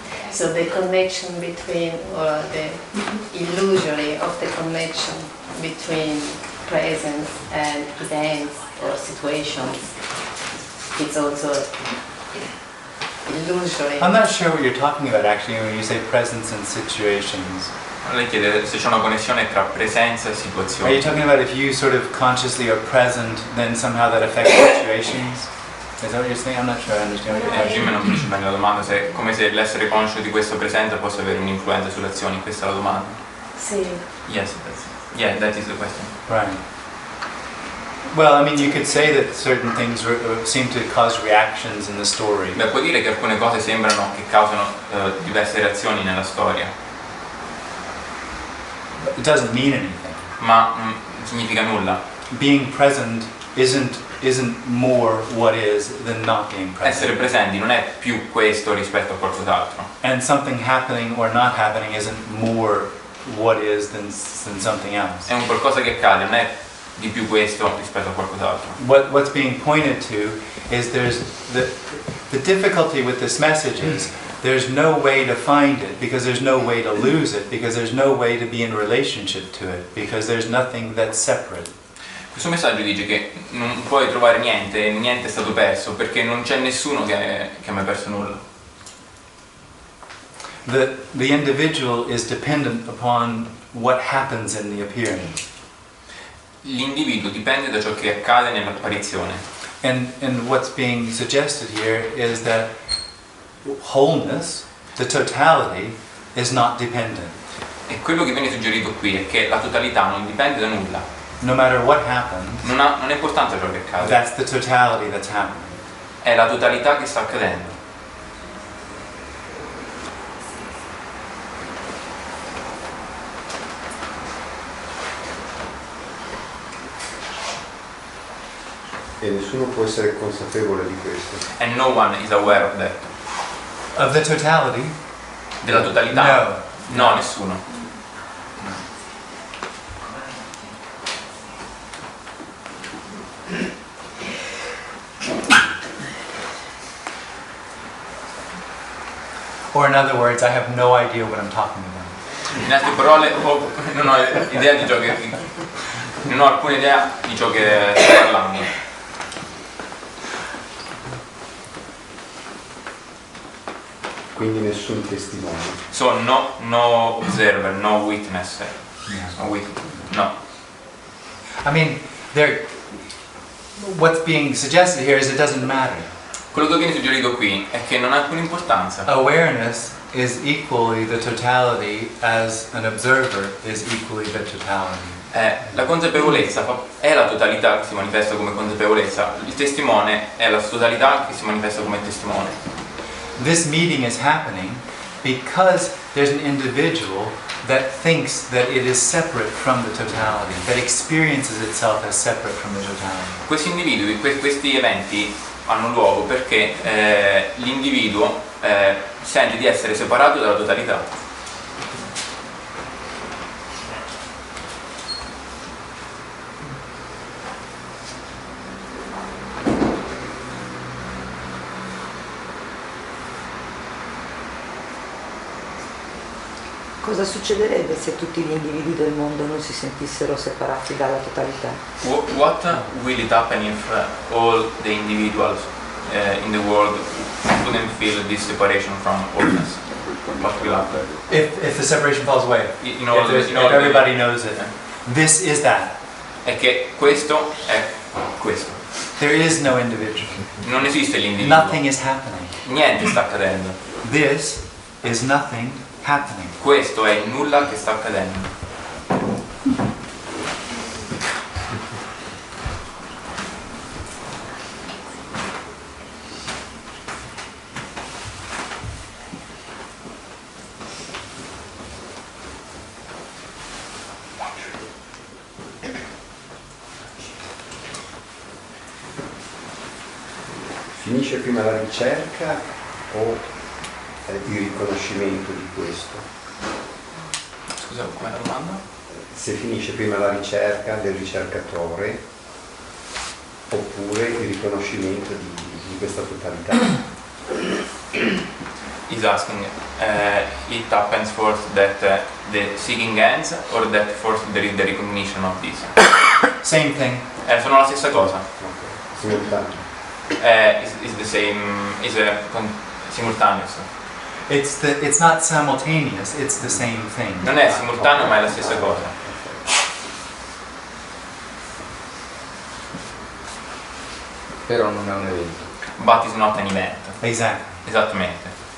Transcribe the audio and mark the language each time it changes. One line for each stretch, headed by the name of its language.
English: So the connection between, or the illusory of the connection between presence and events or situations, it's also illusory. I'm not sure what you're talking about actually when you say presence and situations.
Italian: Lei chiede se c'è una connessione tra presenza e
English: Are you
Italian: situazione.
English: talking about if you sort of consciously are present, then somehow that affects situations? Is that what you're saying? I'm not sure I understand what you're
Italian: Jim non finisce bene la domanda, se è come se l'essere conscio di questa presenza possa avere un'influenza sulle azioni, questa è la domanda. Sì.
English: Yes, that is the question. Right. Well, I mean, you could say that certain things seem to cause reactions in the story.
Italian: Beh, puoi dire che alcune cose sembrano che causano diverse reazioni nella storia,
English: But it doesn't mean anything.
Italian: ma non significa nulla.
English: Being present isn't more what is than not being
Italian: Essere
English: present.
Italian: presenti non è più questo rispetto a qualcos'altro.
English: And something happening or not happening isn't more what is than something else.
Italian: È un qualcosa che accade, non è di più questo rispetto a qualcos'altro.
English: What's being pointed to is there's the difficulty with this message is there's no way to find it because there's no way to lose it because there's no way to be in relationship to it because there's nothing that's separate.
Italian: Questo messaggio dice che non puoi trovare niente, niente è stato perso, perché non c'è nessuno che ha mai perso nulla.
English: The individual is dependent upon what happens in the appearance.
Italian: L'individuo dipende da ciò che accade nell'apparizione.
English: And what's being suggested here is that wholeness, the totality, is not dependent.
Italian: E quello che viene suggerito qui è che la totalità non dipende da nulla.
English: No matter what happens,
Italian: Non è importante ciò che accade,
English: that's the totality that's happening.
Italian: è la totalità che sta accadendo. E nessuno può essere consapevole di questo.
English: And no one is aware of that. Of the totality?
Italian: Della totalità? No, nessuno.
English: Or in other words, I have no idea what I'm talking about.
Italian: In altre parole, non ho idea di ciò che... non ho alcuna idea di ciò che sto parlando. Quindi nessun testimone.
English: So no observer, no witness. No. I mean, what's being suggested here is it doesn't matter.
Italian: Quello che viene suggerito qui è che non ha alcuna importanza.
English: Awareness is equally the totality as an observer is equally the totality.
Italian: La consapevolezza è la totalità che si manifesta come consapevolezza, il testimone è la totalità che si manifesta come testimone.
English: This meeting is happening because there's an individual that thinks that it is separate from the totality, that experiences itself as separate from the totality.
Italian: Questi individui, questi eventi hanno luogo perché l'individuo sente di essere separato dalla totalità. Cosa succederebbe se tutti gli individui del mondo non si sentissero separati dalla totalità?
English: What will it happen if all the individuals in the world couldn't feel this separation from wholeness? What will happen? If the separation falls away, In all if everybody knows it, this is that.
Italian: È che questo è questo.
English: There is no individual.
Italian: Non esiste l'individuo.
English: Nothing is happening.
Italian: Niente sta accadendo.
English: This is nothing happening.
Italian: Questo è il nulla che sta accadendo. Finisce prima la ricerca o il riconoscimento di questo? Scusa, com'è la domanda? Se finisce prima la ricerca del ricercatore oppure il riconoscimento di questa totalità.
English: He's asking, it happens first that the seeking ends or that first there is the recognition of this? Same thing.
Italian: Sono la stessa cosa. Ok, simultaneo.
English: Is the same, simultaneous. It's not simultaneous, it's the same thing.
Italian: Non è simultaneo ma è la stessa cosa. Però non è un evento.
English: But is not an event. Exactly.
Italian: Esattamente.